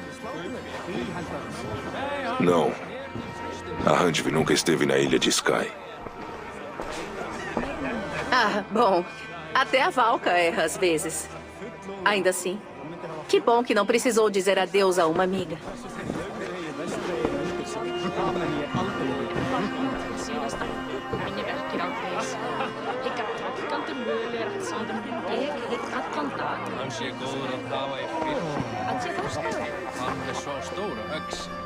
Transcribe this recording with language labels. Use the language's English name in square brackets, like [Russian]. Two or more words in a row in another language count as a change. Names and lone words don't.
[Portuguese] Não. A Handvi nunca esteve na ilha de Sky. Ah, bom. Até a Valka erra às vezes. Ainda assim, que bom que não precisou dizer adeus a uma amiga. [Icelandic] Hann sé góður að hafa í fyrir. Hann er svo stóra öx.